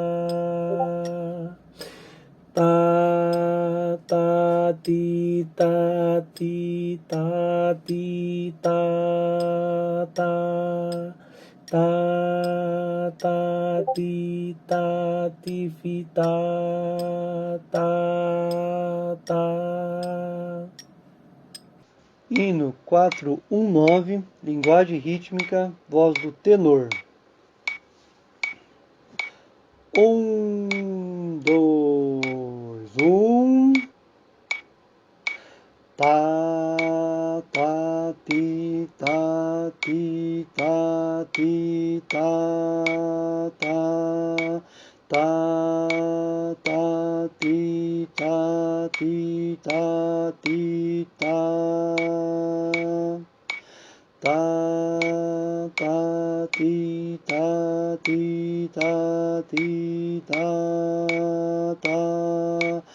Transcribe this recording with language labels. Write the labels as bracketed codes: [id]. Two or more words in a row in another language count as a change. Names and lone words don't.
[pt] Tá, tá, ti, tá, ti, tá, ti, tá, tá. Tá, tá, ti, tá, ti, fi, tá, tá. Hino 419, linguagem rítmica, voz do tenor. 1, 2, 1. Tá, tá, ti, tá, ti, tá, ti, tá, tá. Tá, tá, ti, tá, ti, tá, ti, tá. Tá, tá, ti, tá, ti, tá, ti, tá, tá.